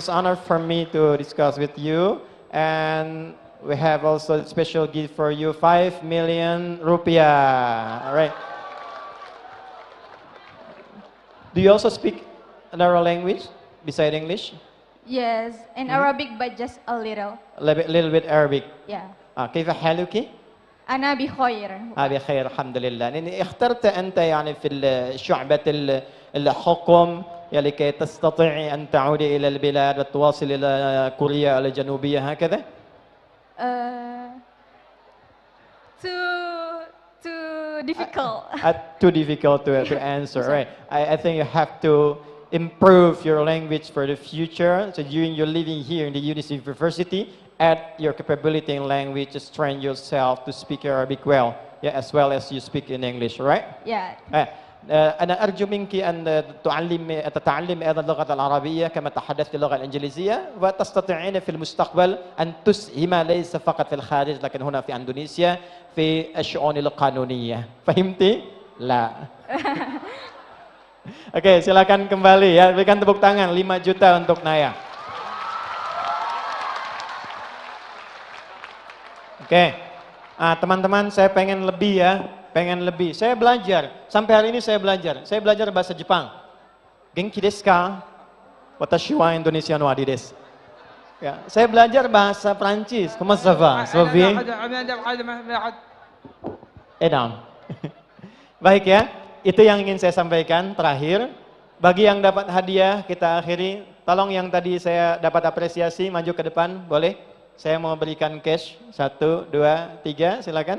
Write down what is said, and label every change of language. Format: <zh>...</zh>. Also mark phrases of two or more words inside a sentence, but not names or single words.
<en>It's honor for me to discuss with you. And we have also a special gift for you, 5 million rupiah. All right. Do you also speak another language beside English? Yes, in Arabic but just a little. A little bit Arabic. Yeah.</en> <ar>كيف حالك؟ أنا بخير. بخير الحمد لله. يعني اخترت أنت يعني في شعبة الحكم لكي تستطيعي أن تعودي إلى البلاد وتواصل إلى كوريا الجنوبية هكذا؟</ar> <en>Too difficult. Too difficult to answer, right? I think you have to improve your language for the future. So during your living here in the university, add your capability in language to train yourself to speak Arabic well, yeah, as well as you speak in English, right? Yeah.</en> <ar>أنا أرجو منك أن تتعلم أيضا اللغة العربية كما تحدثت اللغة الإنجليزية وتستطيعين في المستقبل أن تسهم ليس فقط في الخارج لكن هنا في إندونيسيا في الشؤون القانونية. فهمتي؟ لا.</ar> <id>Oke, silakan kembali ya. Berikan tepuk tangan 5 juta untuk Naya. Oke. Teman-teman, saya pengen lebih ya. Pengen lebih. Saya belajar. Sampai hari ini saya belajar. Saya belajar bahasa Jepang.</id> <ja>元気ですか? Watashi wa Indonesian wa desu.</ja> <id>Ya, saya belajar bahasa Prancis.</id> <fr>Comment ça va? Ça va bien?</fr> <id>Baik ya. Itu yang ingin saya sampaikan terakhir. Bagi yang dapat hadiah, kita akhiri. Tolong yang tadi saya dapat apresiasi, maju ke depan, boleh? Saya mau berikan cash. 1, 2, 3, silakan.</id>